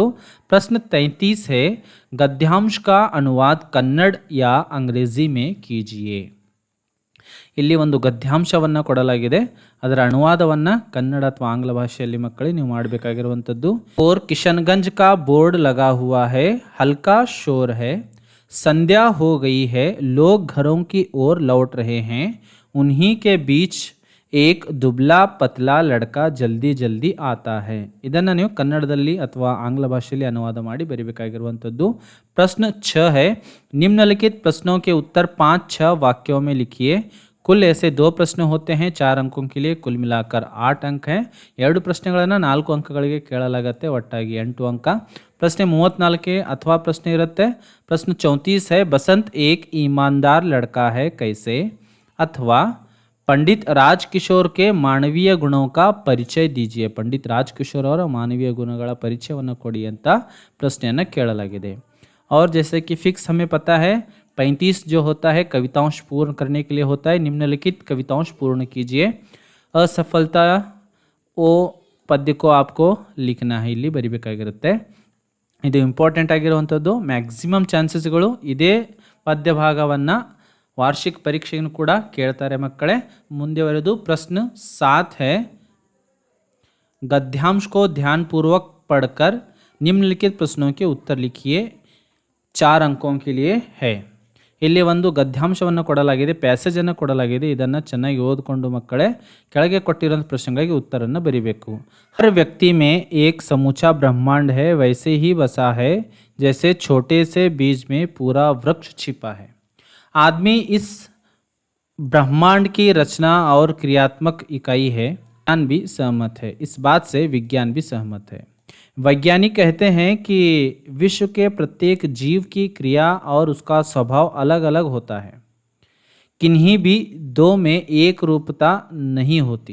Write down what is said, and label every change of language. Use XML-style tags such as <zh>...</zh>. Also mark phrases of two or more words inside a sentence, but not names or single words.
<hi>प्रश्न 33 है गद्यांश का अनुवाद कन्नड़ या अंग्रेजी में कीजिए।</hi> <kn>ಇಲ್ಲಿ ಒಂದು ಗದ್ಯಾಂಶವನ್ನು ಕೊಡಲಾಗಿದೆ, ಅದರ ಅನುವಾದವನ್ನು ಕನ್ನಡ ಅಥವಾ ಆಂಗ್ಲ ಭಾಷೆಯಲ್ಲಿ ಮಕ್ಕಳೇ ನೀವು ಮಾಡಬೇಕಾಗಿರುವಂಥದ್ದು।</kn> <hi>और किशनगंज का बोर्ड लगा हुआ है, हल्का शोर है, संध्या हो गई है, लोग घरों की ओर लौट रहे हैं, उन्हीं के बीच एक दुबला पतला लड़का जल्दी जल्दी आता है।</hi> <kn>ಇದನ್ನು ನೀವು ಕನ್ನಡದಲ್ಲಿ ಅಥವಾ ಆಂಗ್ಲ ಭಾಷೆಯಲ್ಲಿ ಅನುವಾದ ಮಾಡಿ ಬರೀಬೇಕಾಗಿರುವಂಥದ್ದು।</kn> <hi>प्रश्न 6 है निम्नलिखित प्रश्नों के उत्तर 5-6 वाक्यों में लिखिए। कुल ऐसे 2 प्रश्न होते हैं 4 अंकों के लिए, कुल मिलाकर 8 अंक हैं।</hi> <kn>2 ಪ್ರಶ್ನೆಗಳನ್ನು 4 ಅಂಕಗಳಿಗೆ ಕೇಳಲಾಗುತ್ತೆ, ಒಟ್ಟಾಗಿ 8 अंक।</kn> <hi>प्रश्न 34 अथवा प्रश्न इರುತ್ತೆ। प्रश्न 34 है बसंत एक ईमानदार लड़का है कैसे। अथवा पंडित राजकिशोर के मानवीय गुणों का परिचय दीजिए।</hi> <kn>पंडित राजकिशोर ಅವರ ಮಾನವೀಯ ಗುಣಗಳ ಪರಿಚಯವನ್ನು ಕೊಡಿ ಅಂತ ಪ್ರಶ್ನೆಯನ್ನು ಕೇಳಲಾಗಿದೆ।</kn> <hi>और जैसे कि फिक्स हमें पता है 35 जो होता है कवितांश पूर्ण करने के लिए होता है। निम्नलिखित कवितांश पूर्ण कीजिए। असफलता ओ पद्य को आपको लिखना है,</hi> <kn>ಇಲ್ಲಿ ಬರಿಬೇಕಾಗಿರುತ್ತೆ। ಇದು ಇಂಪಾರ್ಟೆಂಟ್ ಆಗಿರುವಂಥದ್ದು।</kn> <en>maximum chances</en> <kn>ಇದೇ ಪದ್ಯ ಭಾಗವನ್ನು ವಾರ್ಷಿಕ ಪರೀಕ್ಷೆಯನ್ನು ಕೂಡ ಕೇಳ್ತಾರೆ ಮಕ್ಕಳೇ।</kn> <hi>ಮುಂದುವರೆದು प्रश्न 7 है गद्यांश को ध्यानपूर्वक पढ़कर निम्नलिखित प्रश्नों के उत्तर लिखिए। 4 अंकों के लिए है।</hi> <kn>ಇಲ್ಲಿ ಒಂದು ಗದ್ಯಾಂಶವನ್ನು ಕೊಡಲಾಗಿದೆ, ಪ್ಯಾಸೇಜನ್ನು ಕೊಡಲಾಗಿದೆ, ಇದನ್ನು ಚೆನ್ನಾಗಿ ಓದಿಕೊಂಡು ಮಕ್ಕಳೇ ಕೆಳಗೆ ಕೊಟ್ಟಿರೋ ಪ್ರಶ್ನೆಗಳಿಗೆ ಉತ್ತರವನ್ನು ಬರೀಬೇಕು।</kn> <hi>हर व्यक्ति में एक समूचा ब्रह्मांड है, वैसे ही बसा है जैसे छोटे से बीज में पूरा वृक्ष छिपा है। आदमी इस ब्रह्मांड की रचना और क्रियात्मक इकाई है, विज्ञान भी सहमत है। इस बात से विज्ञान भी सहमत है। वैज्ञानिक कहते हैं कि विश्व के प्रत्येक जीव की क्रिया और उसका स्वभाव अलग अलग होता है, किन्हीं भी 2 में एक रूपता नहीं होती।</hi>